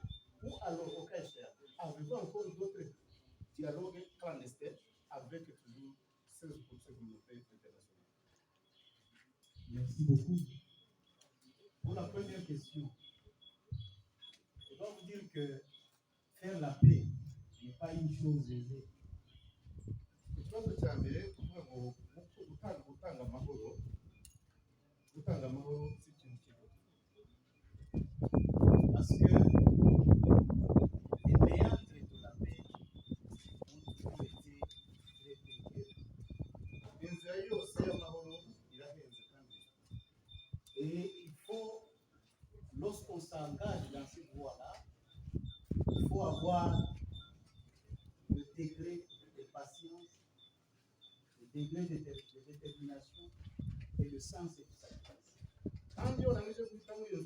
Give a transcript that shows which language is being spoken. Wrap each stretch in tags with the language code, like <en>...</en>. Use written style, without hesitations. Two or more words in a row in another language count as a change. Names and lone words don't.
<fr>Ou alors, au cas échéant, avez-vous encore d'autres dialogues clandestins avec toujours ces communautés internationales? Merci beaucoup. Pour la première question, je dois vous dire que faire la paix n'est pas une chose aisée.</fr> <rw>Ikibazo cya mbere kuvuga ngo gutanga amahoro si ikintu kigo,</rw> <fr>parce que les méandres de la paix ont toujours été très périlleux.</fr> <rw>inzira yose y'amahoro irahenze kandi,</rw> <fr>Et il faut, lorsqu'on s'engage dans cette voie-là, il faut avoir le degré de patience, le degré de détermination et le sens du sacrifice.</fr> <rw>kandi iyo urangije guhitamo</rw>